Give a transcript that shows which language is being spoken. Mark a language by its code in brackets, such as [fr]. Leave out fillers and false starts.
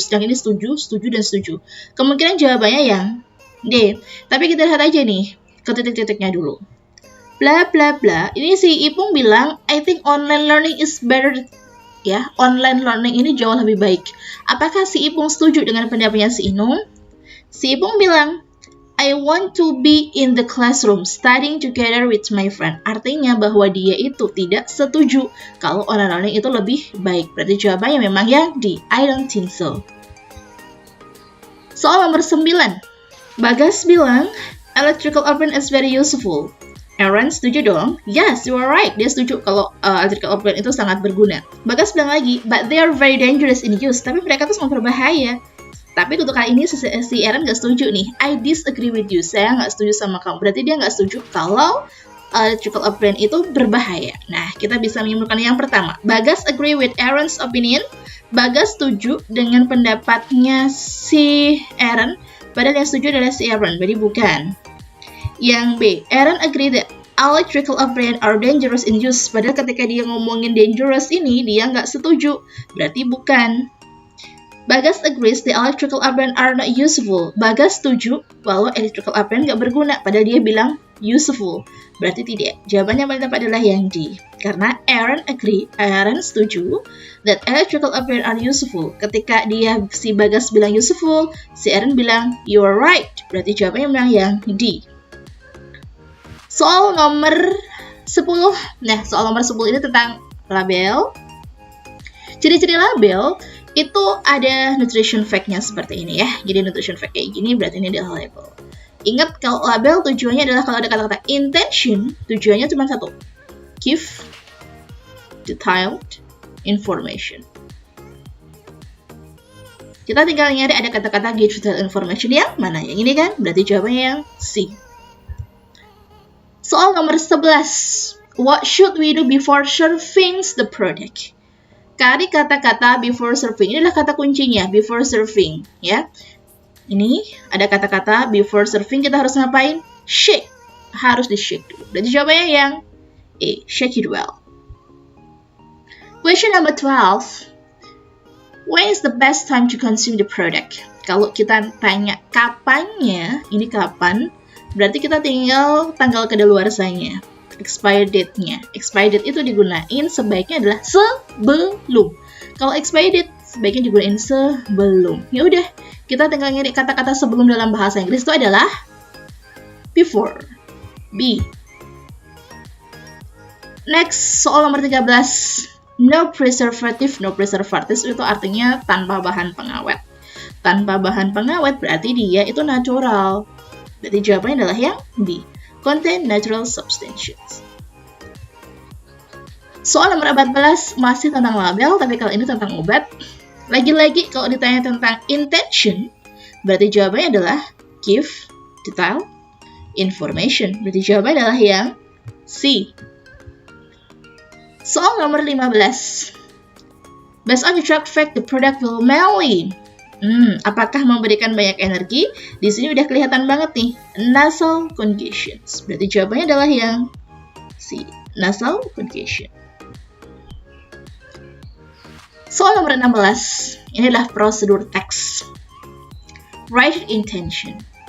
[id] Sedang ini setuju, setuju, dan setuju. Kemungkinan jawabannya yang D. Tapi kita lihat aja nih, ke titik-titiknya dulu. Bla bla bla, ini si Ipung bilang, [en] I think online learning is better. [id] Ya, online learning ini jauh lebih baik. Apakah si Ipung setuju dengan pendapatnya si Inung? [en] Si Ipung bilang, I want to be in the classroom, studying together with my friend. [id] Artinya bahwa dia itu tidak setuju kalau online learning itu lebih baik. Berarti jawabannya memang yang D. [en] I don't think so. [id] Soal nomor 9. [en] Bagas [id] bilang, [en] electrical oven is very useful. Aaron [id] setuju dong? [en] Yes, you are right. [id] Dia setuju kalau electrical oven itu sangat berguna. [en] Bagas [id] bilang lagi, [en] but they are very dangerous in use. [id] Tapi mereka tuh sangat berbahaya. Tapi untuk kali ini si Aaron nggak setuju nih. [en] I disagree with you. [id] Saya nggak setuju sama kamu. Berarti dia nggak setuju kalau electrical oven itu berbahaya. Nah, kita bisa menyimpulkan yang pertama. [en] Bagas agree with Aaron's opinion. [id] Bagas setuju dengan pendapatnya si Aaron. Padahal yang setuju adalah si Aaron. Berarti bukan. [en] Yang B, Aaron agree that electrical oven are dangerous in use. [id] Padahal ketika dia ngomongin dangerous ini, dia nggak setuju. Berarti bukan. [en] Bagas agrees the electrical oven are not useful. [id] Bagas setuju bahwa electrical oven nggak berguna. Padahal dia bilang useful. Berarti tidak. Jawabannya paling tepat adalah yang D. Karena [en] Aaron [id] setuju [en] that electrical oven are useful. [id] Ketika si Bagas bilang useful, si Aaron bilang [en] you are right. [id] Berarti jawabannya memang yang D. Soal nomor 10. Nah, soal nomor 10 ini tentang label. Ciri-ciri label itu ada nutrition fact-nya seperti ini ya. Jadi nutrition fact kayak gini berarti ini adalah label. Ingat kalau label tujuannya adalah kalau ada kata-kata intention, tujuannya cuma satu. [en] Give detailed information. [id] Kita tinggal nyari ada kata-kata [en] give detailed information [id] yang mana? Yang ini kan? Berarti jawabannya yang C. Soal nomor 11. [en] What should we do before serving the product? [id] Cari kata-kata before serving. Ini adalah kata kuncinya, before serving. Ya. Ini ada kata-kata before serving, kita harus ngapain? Shake. Harus di-shake dulu. Berarti jawabannya yang A. [en] Shake it well. Question number 12. When is the best time to consume the product? [id] Kalau kita tanya kapannya, ini kapan? Berarti kita tinggal tanggal kadaluarsanya, expired date-nya. Expired date itu digunain sebaiknya adalah sebelum. Kalau expired date sebaiknya digunain sebelum. Ya udah, kita tinggal nyari kata-kata sebelum dalam bahasa Inggris itu adalah before. B. Next, soal nomor 13. [en] No preservative. [id] No preservative itu artinya tanpa bahan pengawet. Tanpa bahan pengawet berarti dia itu natural. Berarti jawabannya adalah yang B. [en] Contain natural substances. [id] Soal nomor 14 masih tentang label, tapi kali ini tentang obat. Lagi-lagi kalau ditanya tentang intention, berarti jawabannya adalah [en] give detailed information. [id] Berarti jawabannya adalah yang C. Soal nomor 15. [en] Based on the track fact, the product will mainly. [id] Apakah memberikan banyak energi? Di sini udah kelihatan banget nih, nasal congestions. Berarti jawabannya adalah yang C, nasal congestion. Soal nomor 16. Ini adalah prosedur teks. [en] Write intention.